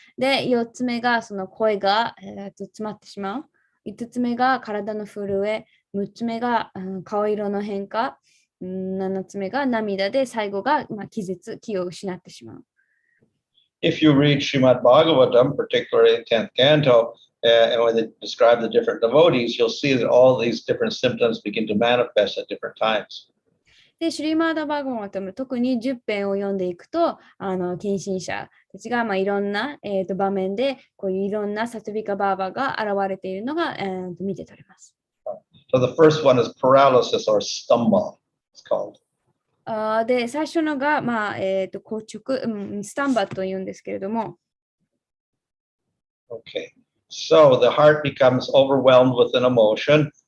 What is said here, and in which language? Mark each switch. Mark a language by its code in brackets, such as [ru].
[ja] で、4つ目がその声が、詰まってしまう。 5つ目が体の震え。6つ目が、顔色の変化。 7つ目が涙で、最後が、気を失ってしまう。 [en] If you read Srimad Bhagavatam, particularly in 10th canto, and when they describe the different devotees, you'll see that all these different symptoms begin to manifest at different times. [ja] で、シュリマーダ・バーガマタム、特に10編を読んでいくと、近親者たちがいろんな、場面で、こういういろんなサトビカバーバが現れているのが、見て取れます。 [en] So the first one is paralysis or stamba, it's called. [ja] で、最初のが、硬直、スタンバというんですけれども。 Okay. [en] So the heart becomes overwhelmed with an emotion.